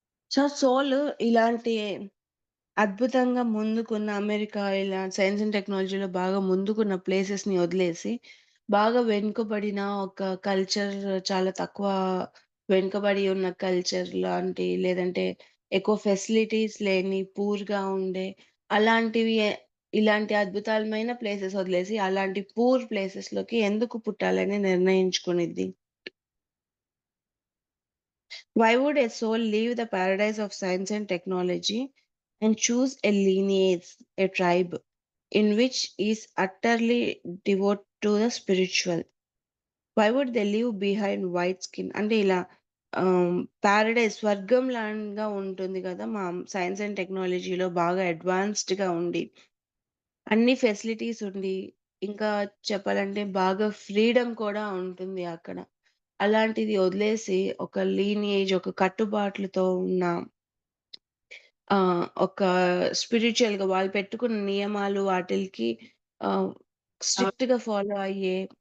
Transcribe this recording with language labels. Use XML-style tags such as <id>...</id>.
<te>So, soul ఇలాంటి అద్భుతంగా ముందుకున్న America ఇలా సైన్స్ అండ్ టెక్నాలజీలో బాగా ముందుకున్న ప్లేసెస్‌ని వదిలేసి, బాగా వెనుకబడిన ఒక కల్చర్ చాలా తక్కువ వెనుకబడి ఉన్న కల్చర్ లాంటి లేదంటే ఎక్కువ ఫెసిలిటీస్ లేని పూర్‌గా ఉండే అలాంటివి ఇలాంటి అద్భుతాలమైన ప్లేసెస్ వదిలేసి అలాంటి పూర్ ప్లేసెస్‌లోకి ఎందుకు పుట్టాలని నిర్ణయించుకునిద్ది?</te> <en>Why would a soul leave the paradise of science and technology and choose a lineage, a tribe, in which is utterly devoted to the spiritual? Why would they leave behind white skin?</en> <te>అంటే ఇలా Paradise స్వర్గం లాగా ఉంటుంది కదా! మా science and టెక్నాలజీలో బాగా అడ్వాన్స్డ్‌గా ఉండి, అన్ని ఫెసిలిటీస్ ఉండి, ఇంకా చెప్పాలంటే బాగా ఫ్రీడమ్ కూడా ఉంటుంది అక్కడ. అలాంటిది వదిలేసి ఒక లీనియేజ్, ఒక కట్టుబాట్లతో ఉన్న ఒక స్పిరిచ్యువల్‌గా వాళ్ళు పెట్టుకున్న నియమాలు వాటిలకి ఆహ్, స్ట్రిక్ట్‌గా ఫాలో అయ్యే</te>